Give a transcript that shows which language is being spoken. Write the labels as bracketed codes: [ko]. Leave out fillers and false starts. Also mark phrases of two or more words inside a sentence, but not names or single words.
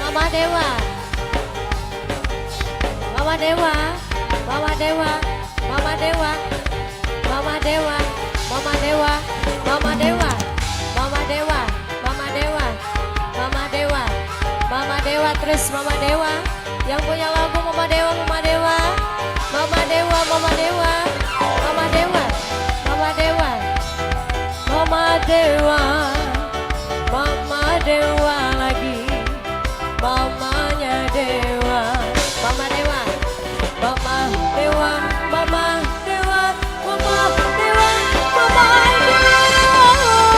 [id] Dewa, Mama Dewa, Mama Dewa, Mama Dewa, Mama Dewa, Mama Dewa, Mama Dewa, Mama Dewa, Mama Dewa, Mama Dewa, Mama Dewa, terus Mama Dewa, yang punya lagu Mama Dewa, Mama Dewa, Mama Dewa, Mama Dewa, Mama Dewa, Mama Dewa, Mama Dewa, Mama Dewa lagi, Mamanya Dewa, Mama Dewa, Mama Dewa, Mama Dewa, Mama Dewa, Mama Dewa,